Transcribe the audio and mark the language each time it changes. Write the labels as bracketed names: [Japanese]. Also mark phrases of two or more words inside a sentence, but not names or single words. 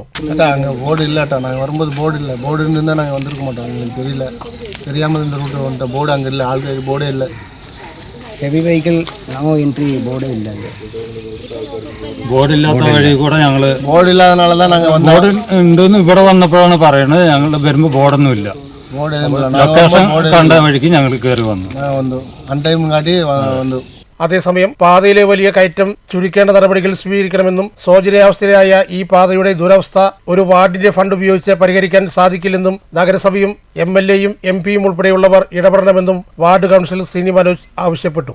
[Tamil] போர்டு இல்லாட்டா நாங்கள் வரும்போது போர்டு இல்லை, போர்டு இருந்தால் நாங்கள் வந்திருக்க மாட்டோம். எங்களுக்கு தெரியல, தெரியாமல் இந்த ரூட்டு வந்துட்டோம். போர்டு அங்கே இல்லை, ஆல்ரெடி போர்டே இல்லை. [English] heavy vehicle no entry [Malayalam] ബോർഡേ ഇല്ല. ബോർഡില്ലാത്ത വഴി കൂടെ ഞങ്ങള് [Tamil] ബോർഡ് இல்லாததனால தான் நாங்கள் വന്നത്. [Malayalam] ബോർഡ് ഉണ്ടെന്ന് ഇവിടെ വന്നപ്പോഴാണ് പറയുന്നത്. ഞങ്ങൾ വരുമ്പോൾ ബോർഡൊന്നും ഇല്ല. ബോർഡ് ലൊക്കേഷൻ കണ്ട വഴിക്ക് ഞങ്ങൾ കയറി വന്നു. വന്നു അൺടൈം കാട്ടി വന്നു. അതേസമയം പാതയിലെ വലിയ കയറ്റം ചുരുക്കേണ്ട നടപടികൾ സ്വീകരിക്കണമെന്നും ശോചനീയാവസ്ഥയിലായ ഈ പാതയുടെ ദുരവസ്ഥ ഒരു വാർഡിന്റെ ഫണ്ട് ഉപയോഗിച്ച് പരിഹരിക്കാൻ സാധിക്കില്ലെന്നും നഗരസഭയും MLAയും MPയും ഉൾപ്പെടെയുള്ളവർ ഇടപെടണമെന്നും വാർഡ് കൗൺസിലർ സിനി മനോജ് ആവശ്യപ്പെട്ടു.